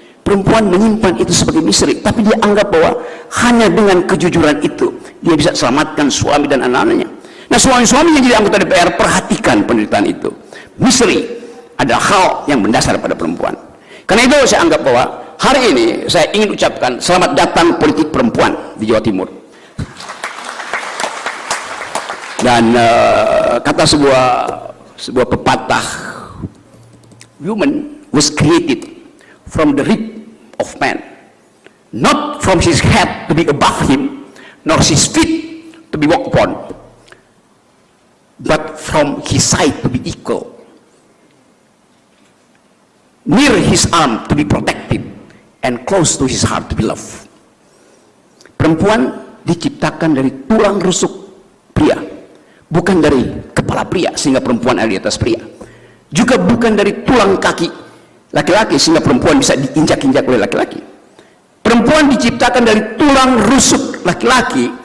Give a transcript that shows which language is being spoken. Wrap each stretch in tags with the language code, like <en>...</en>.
<id>Perempuan menyimpan itu sebagai misteri, tapi dia anggap bahwa hanya dengan kejujuran itu dia bisa selamatkan suami dan anak-anaknya. Nah, suami-suami yang jadi anggota DPR, perhatikan penderitaan itu. Misteri adalah hal yang mendasar pada perempuan. Karena itu saya anggap bahwa hari ini saya ingin ucapkan selamat datang politik perempuan di Jawa Timur. Dan kata sebuah pepatah,</id> <en>woman was created from the rib of man, not from his head to be above him, nor his feet to be walked upon, but from his side to be equal, near his arm to be protected, and close to his heart to be loved.</en> <id>Perempuan diciptakan dari tulang rusuk pria, bukan dari kepala pria sehingga perempuan ada di atas pria, juga bukan dari tulang kaki laki-laki sehingga perempuan bisa diinjak-injak oleh laki-laki. Perempuan diciptakan dari tulang rusuk laki-laki</id>